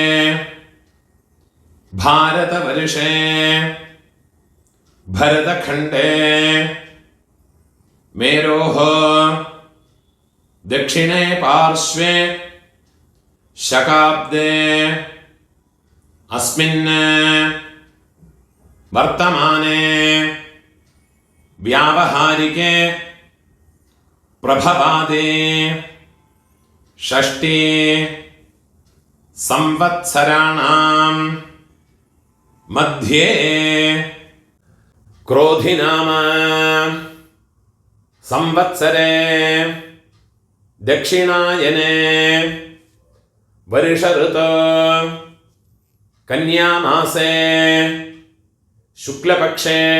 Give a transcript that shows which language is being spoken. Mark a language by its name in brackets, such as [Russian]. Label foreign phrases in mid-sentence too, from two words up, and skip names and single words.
[Sanskrit] भारतवर्षे भरतखण्डे मेरोः दक्षिणे पार्श्वे शकाब्दे अस्मिन् वर्तमाने വ്യാവഹാരികേ പ്രഭവാദേ ഷഷ്ഠീ സംവത്സരാണാം മധ്യേ ക്രോധിനാമ സംവത്സരേ ദക്ഷിണായനേ വർഷഋതോ കന്യാമാസേ ശുക്ലപക്ഷേ